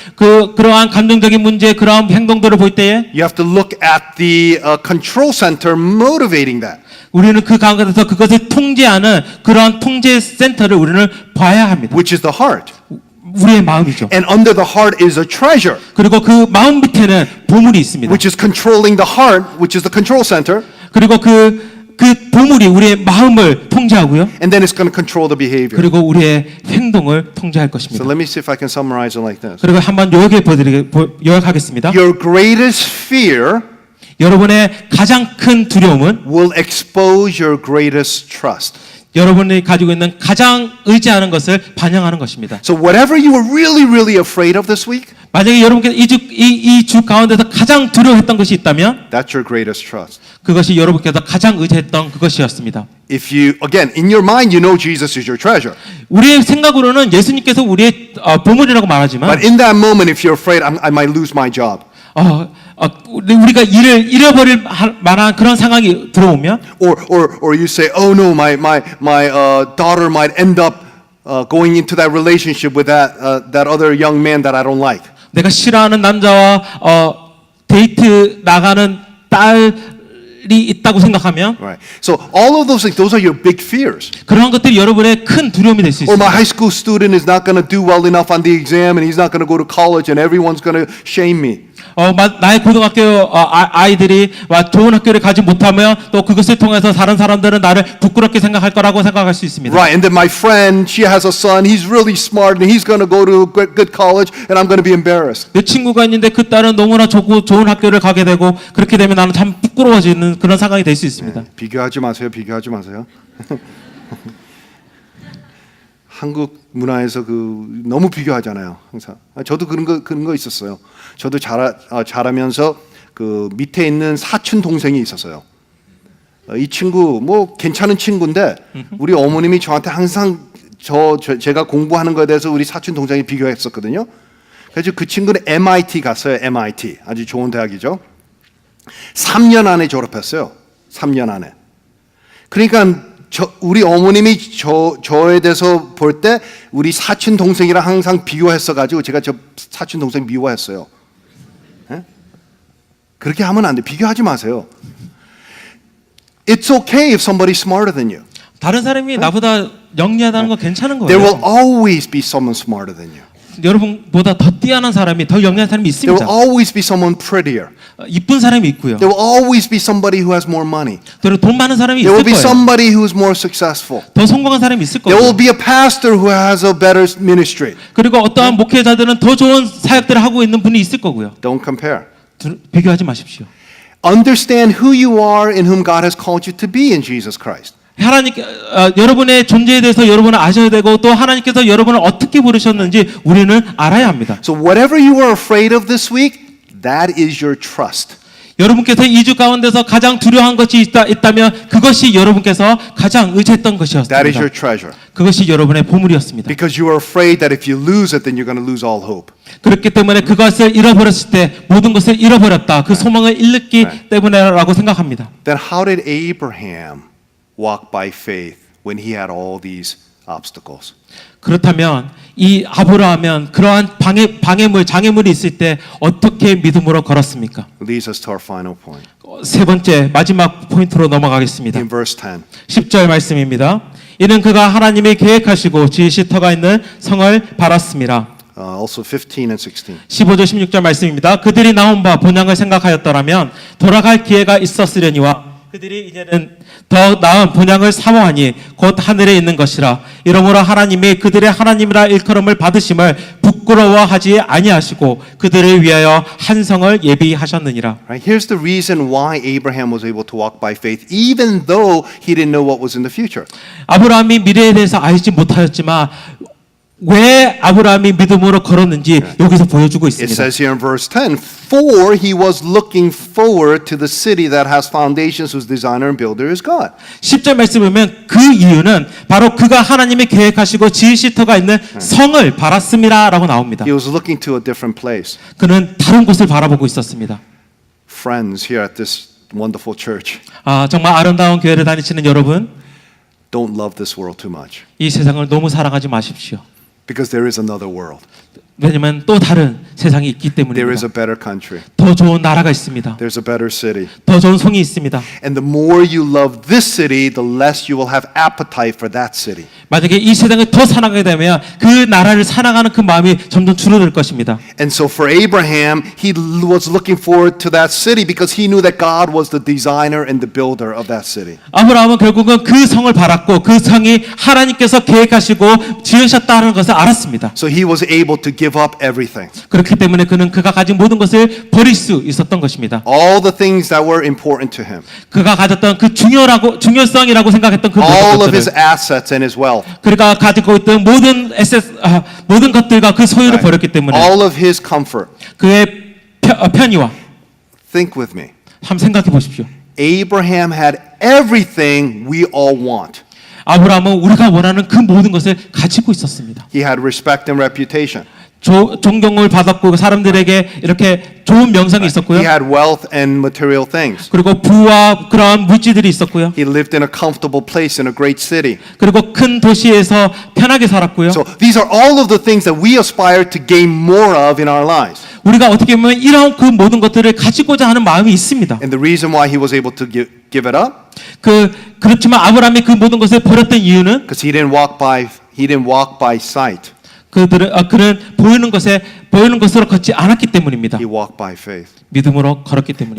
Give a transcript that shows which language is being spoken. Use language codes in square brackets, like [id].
[ko] 그러한 감정적인 문제, 그러한 행동들을 볼 때에 [en] you have to look at the control center motivating that. [ko] 우리는 그 가운데서 그것을 통제하는 그러한 통제 센터를 우리는 봐야 합니다. [en] Which is the heart. [ko] 우리의 마음이죠. [en] And under the heart is a treasure, [ko] 그리고 그 마음 밑에는 보물이 있습니다. [en] which is controlling the heart, which is the control center, [ko] 그리고 그 보물이 우리의 마음을 통제하고요. [en] and then it's going to control the behavior. [ko] 그리고 우리의 행동을 통제할 [en] So [ko] 것입니다. [en] let me see if I can summarize it like this. [ko] 그리고 한번 요약하겠습니다. [en] Your greatest fear [ko] 여러분의 가장 큰 두려움은 [en] will expose your greatest trust. [ko] 여러분이 가지고 있는 가장 의지하는 것을 반영하는 것입니다. [en] So whatever you were really afraid of this week, [ko] 만약에 여러분께서 이 주 가운데서 가장 두려워했던 것이 있다면 [en] that's your greatest trust. [ko] 그것이 여러분께서 가장 의지했던 그것이었습니다. [en] If you, again, in your mind, you know Jesus is your treasure. [ko] 우리의 생각으로는 예수님께서 우리의 보물이라고 말하지만 [en] But in that moment, if you're afraid, I might lose my job. [ko] 우리가 일을 잃어버릴 만한 그런 상황이 들어오면 [en] Or you say, oh no, my daughter might end up going into that relationship with that other young man that I don't like. [ko] 내가 싫어하는 남자와 데이트 나가는 딸이 있다고 생각하면 [en] Right. So all of those things, those are your big fears. [ko] 그런 것들이 여러분의 큰 두려움이 될 수 [en] Or my [ko] 있습니다. [en] high school student is not going to do well enough on the exam and he's not going to go to college and everyone's going to shame me. [ko] 나의 고등학교 아이들이 좋은 학교를 가지 못하면 또 그것을 통해서 다른 사람들은 나를 부끄럽게 생각할 거라고 생각할 수 있습니다. [en] Right. And then my friend, she has a son, he's really smart and he's going to go to a good college and I'm going to be embarrassed. [ko] 내 친구가 있는데 그 딸은 너무나 좋은 학교를 가게 되고 그렇게 되면 나는 참 부끄러워지는 그런 상황이 될 수 있습니다. 비교하지 마세요. 비교하지 마세요. 한국 문화에서 그 너무 비교하잖아요. 항상. 저도 그런 거 있었어요. 저도 자라면서 그 밑에 있는 사촌 동생이 있었어요. 이 친구 뭐 괜찮은 친구인데 우리 어머님이 저한테 항상 제가 공부하는 거에 대해서 우리 사촌 동생이 비교했었거든요. 그래서 그 친구는 MIT 갔어요. MIT 아주 좋은 대학이죠. 3년 안에 졸업했어요. 3년 안에. 그러니까 우리 어머님이 저에 대해서 볼 때 우리 사촌 동생이랑 항상 비교했어가지고 제가 저 사촌 동생 미워했어요. 에? 그렇게 하면 안 돼. 비교하지 마세요. [en] It's okay if somebody's smarter than you. [ko] 다른 사람이 나보다 영리하다는 건 괜찮은 [en] There will [ko] 거예요. [en] always be someone smarter than you. [ko] 여러분보다 더 뛰어난 사람이, 더 영리한 사람이 [en] There will [ko] 있습니다. [en] always be someone prettier. [ko] 이쁜 사람이 있고요. [en] There will always be somebody who has more money. [ko] 그리고 돈 많은 사람이 [en] There will [ko] 있을 거예요. [en] somebody who is more successful. [ko] 더 성공한 사람이 있을 [en] There will [ko] 거예요. [en] be a pastor who has a better ministry. [ko] 그리고 어떠한 목회자들은 더 좋은 사역들을 하고 있는 분이 있을 거고요. [en] Don't compare. [ko] 비교하지 마십시오. [en] Understand who you are and whom God has called you to be in Jesus Christ. [ko] 하나님께 여러분의 존재에 대해서 여러분은 아셔야 되고 또 하나님께서 여러분을 어떻게 부르셨는지 우리는 알아야 합니다. [en] So whatever you are afraid of this week, that is your trust. [ko] 여러분께서 2주 가운데서 가장 두려워한 것이 있다면 그것이 여러분께서 가장 의지했던 [en] That is [ko] 것이었습니다. [en] your treasure. [ko] 그것이 여러분의 보물이었습니다. [en] Because you are afraid that if you lose it, then you're going to lose all hope. [ko] 그렇기 때문에 그것을 잃어버렸을 때 모든 것을 잃어버렸다. 그 소망을 잃기 때문에라고 생각합니다. [en] Then how did Abraham walk by faith when he had all these obstacles? [ko] 그렇다면 이 아브라함은 그러한 장애물이 있을 때 어떻게 믿음으로 걸었습니까? [en] Leads us to our final point. [ko] 세 번째 마지막 포인트로 넘어가겠습니다. [en] In verse 10. [ko] 10절 말씀입니다. 이는 그가 하나님이 계획하시고 지으실 터가 있는 성을 바랐습니다. Also 15 and 16. 15절 16절 말씀입니다. 그들이 나온 바 본향을 생각하였더라면 돌아갈 기회가 있었으려니와 그들이 이제는 더 나은 본향을 사모하니 곧 하늘에 있는 것이라. 이러므로 하나님이 그들의 하나님이라 일컬음을 받으심을 부끄러워하지 아니하시고 그들을 위하여 한 성을 예비하셨느니라. [en] Right? Here's the reason why Abraham was able to walk by faith, even though he didn't know what was in the future. [ko] 아브라함이 미래에 대해서 알지 못하였지만 왜 아브라함이 믿음으로 걸었는지 여기서 보여주고 [en] It [ko] 있습니다. [en] says here in verse 10, for he was looking forward to the city that has foundations, whose designer and builder is God. [ko] 10절 말씀을 보면 그 이유는 바로 그가 하나님이 계획하시고 지으실 터가 있는 성을 바랐음이라라고 나옵니다. [en] He was looking to a different place. [ko] 그는 다른 곳을 바라보고 있었습니다. [en] Friends here at this wonderful church, [ko] 정말 아름다운 교회를 다니시는 여러분, [en] don't love this world too much, [ko] 이 세상을 너무 사랑하지 마십시오. [en] because there is another world. [ko] 왜냐하면 또 다른 세상이 있기 [en] There is [ko] 때문입니다. [en] a better country. [ko] 더 좋은 나라가 있습니다. [en] There's a better city. [ko] 더 좋은 성이 있습니다. [en] And the more you love this city, the less you will have appetite for that city. [ko] 만약에 이 세상을 더 사랑하게 되면 그 나라를 사랑하는 그 마음이 점점 줄어들 것입니다. [en] And so for Abraham, he was looking forward to that city because he knew that God was the designer and the builder of that city. [ko] 아브라함은 결국은 그 성을 바랐고 그 성이 하나님께서 계획하시고 지으셨다는 것을 알았습니다. [en] So he was able to give up everything. [ko] 그렇기 때문에 그는 그가 가진 모든 것을 버릴 수 있었던 것입니다. [en] All the things that were important to him. [ko] 그가 가졌던 그 중요성이라고 생각했던 그 [en] All [ko] 모든 [en] of his [ko] 것들을 [en] assets and his wealth. [ko] 그가 가지고 있던 모든 것들과 그 소유를 버렸기 때문에 [en] All of his comfort. [ko] 그의 편의와 [en] Think with me. [ko] 한번 생각해 보십시오. [en] Abraham had everything we all want. [ko] 아브라함은 우리가 원하는 그 모든 것을 가지고 있었습니다. [en] He had respect and reputation. [ko] 존경을 받았고 사람들에게 이렇게 좋은 명성이 있었고요. [en] He had wealth and material things. [ko] 그리고 부와 그러한 물질들이 있었고요. [en] He lived in a comfortable place in a great city. [ko] 그리고 큰 도시에서 편하게 살았고요. [en] So these are all of the things that we aspire to gain more of in our lives. [ko] 우리가 어떻게 보면 이런 그 모든 것들을 가지고자 하는 마음이 있습니다. [en] And the reason why he was able to give it up, [ko] 그렇지만 아브라함이 그 모든 것을 버렸던 이유는 [en] because he didn't walk by sight. [ko] 그는 보이는 것으로 걷지 않았기 때문입니다. [en] He walked by faith. [ko] 믿음으로 걸었기 때문입니다.